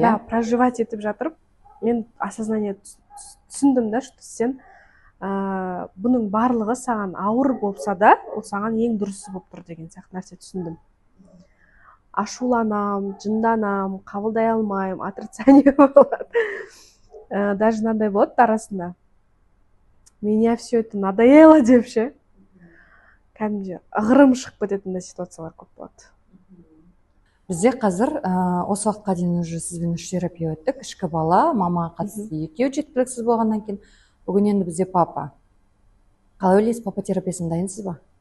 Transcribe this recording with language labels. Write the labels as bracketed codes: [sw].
[kk] Да, проживать етіп жатырып, мен осознание түсіндім да, что сен бұның барлығы саған ауыр болса да, ол саған ең дұрысы болып тұр деген сияқты нәрсе түсіндім. Ашуланам, жынданам, қабылдай алмаймын, отрицание болады. Даже мынандай болады арасында. [ru] Меня все это надоело деп ше. [kk] Кәдімгі ығырым шығып кететін ситуациялар көп болады. Бізде қазір осы уақытқа дейін уже сізбен 3 терапия өттік. Ішкі бала, мамаға қатысты 2 жеткіліксіз болғаннан кейін. Бүгін енді бізде папа. Қалай ойлайсыз, папа терапиясына дайынсыз ба?